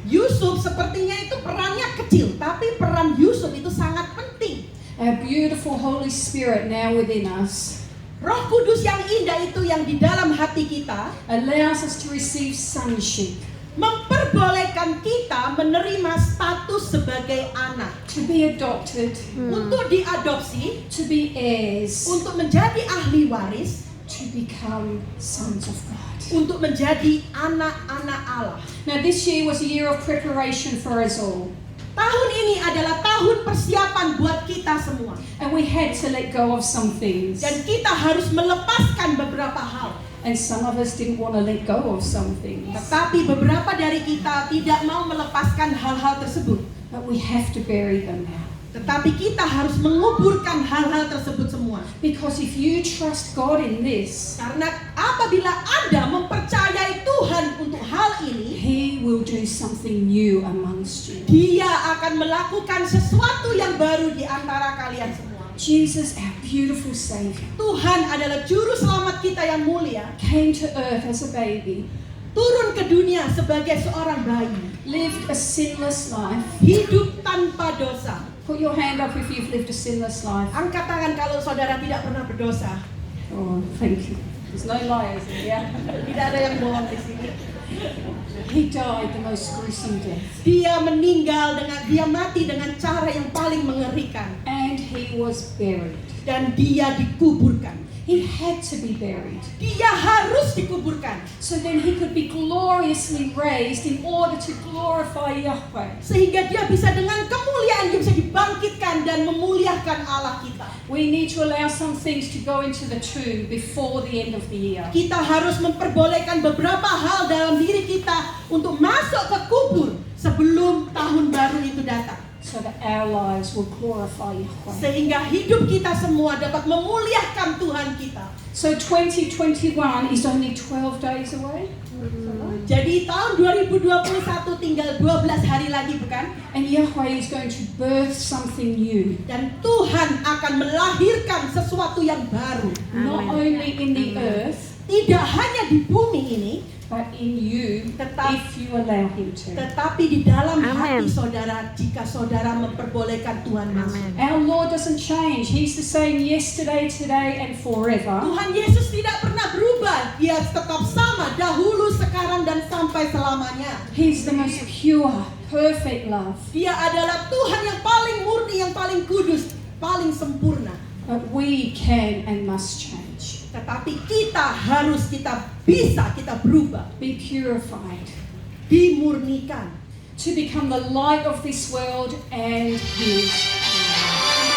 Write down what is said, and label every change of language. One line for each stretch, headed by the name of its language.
Indonesian: Yusuf sepertinya itu perannya kecil, tapi peran Yusuf itu sangat penting.
English: Our beautiful Holy Spirit now within us
Indonesian: Roh Kudus yang indah itu yang di dalam hati kita
English: allows us to receive sonship,
Indonesian: memperbolehkan kita menerima status sebagai anak,
English: to be adopted,
Indonesian: untuk diadopsi,
English: to be heirs,
Indonesian: untuk menjadi ahli waris,
English: to become sons of God.
Indonesian: untuk menjadi anak-anak Allah.
English: Now this year was a year of preparation for us all,
Indonesian: Tahun ini adalah tahun persiapan buat kita semua.
English: and we had to let go of some things,
Indonesian: Dan kita harus melepaskan beberapa hal.
English: and some of us didn't want to let go of some things,
Indonesian: Tetapi beberapa dari kita tidak mau melepaskan hal-hal tersebut.
English: but we have to bury them now.
Indonesian: Tetapi kita harus menguburkan hal-hal tersebut semua.
English: Because if you trust God in this,
Indonesian: Karena apabila Anda mempercayai Tuhan untuk hal ini,
English: He will do something new amongst you.
Indonesian: Dia akan melakukan sesuatu yang baru di antara kalian semua.
English: Jesus, our beautiful Savior,
Indonesian: Tuhan adalah juru selamat kita yang mulia,
English: came to earth as a baby,
Indonesian: turun ke dunia sebagai seorang bayi,
English: lived a sinless life.
Indonesian: hidup tanpa dosa.
English: Put your hand up if you've lived a sinless life.
Indonesian: Angkat tangan kalau saudara tidak pernah berdosa.
English: Oh, thank you. There's no liars here, yeah?
Indonesian: Tidak ada yang bohong di sini.
English: He died the most gruesome death,
Indonesian: Dia mati dengan cara yang paling mengerikan,
English: and He was buried.
Indonesian: dan dia dikuburkan.
English: He had to be buried,
Indonesian: Dia harus dikuburkan
English: so then He could be gloriously raised in order to glorify Yahweh.
Indonesian: sehingga dia bisa dengan kemuliaan dia bisa dibangkitkan dan memuliakan Allah kita.
English: We need to allow some things to go into the tomb before the end of the year.
Indonesian: Kita harus memperbolehkan beberapa hal dalam diri kita untuk masuk ke kubur sebelum tahun baru itu datang,
English: So that our lives will glorify Yahweh.
Indonesian: sehingga hidup kita semua dapat memuliakan Tuhan kita.
English: So 2021 is only 12 days away.
Indonesian: Jadi tahun 2021 tinggal 12 hari lagi, bukan?
English: And Yahweh is going to birth something new.
Indonesian: Dan Tuhan akan melahirkan sesuatu yang baru.
English: Not only in the earth,
Indonesian: Tidak hanya di bumi ini,
English: but in you, if you allow Him to.
Indonesian: tetapi di dalam hati saudara jika saudara memperbolehkan Tuhan masuk.
English: Our Lord doesn't change. He's the same yesterday, today, and forever.
Indonesian: Tuhan Yesus tidak pernah berubah. Dia tetap sama dahulu, sekarang, dan sampai selamanya.
English: He's the most pure, perfect love.
Indonesian: Dia adalah Tuhan yang paling murni, yang paling kudus, paling sempurna.
English: But we can and must change.
Indonesian: Tetapi kita bisa berubah,
English: Be purified.
Indonesian: dimurnikan.
English: To become the light of this world and His.